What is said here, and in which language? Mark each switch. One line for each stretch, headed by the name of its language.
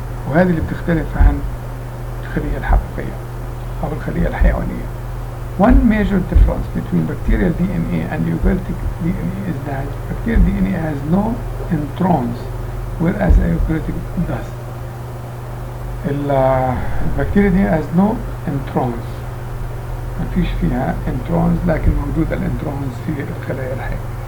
Arabic: وهذه اللي بتختلف عن الخلية الحقيقية أو الخلية الحيوانية.
English: One major difference between bacterial DNA and eukaryotic DNA is that bacterial DNA has no introns, whereas eukaryotic does.
Arabic: البكتيريا دي
English: has no introns،
Arabic: ما فيش فيها introns، لكن موجود الانترونز في الخلايا الحية.